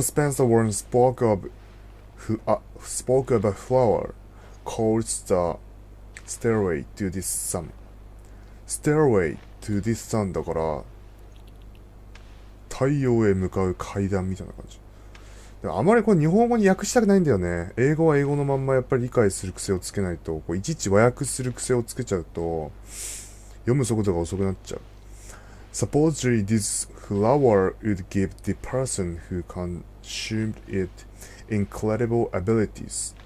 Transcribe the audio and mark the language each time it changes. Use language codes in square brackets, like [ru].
[en] Spencer Warren spoke of a flower called the Stairway to this Sun. [ja] Stairway to this Sun だから太陽へ向かう階段みたいな感じ。あまりこれ日本語に訳したくないんだよね。英語は英語のまんまやっぱり理解する癖をつけないと、いちいち和訳する癖をつけちゃうと読む速度が遅くなっちゃう。 [en] Supposedly this flower would give the person who consumed it incredible abilities.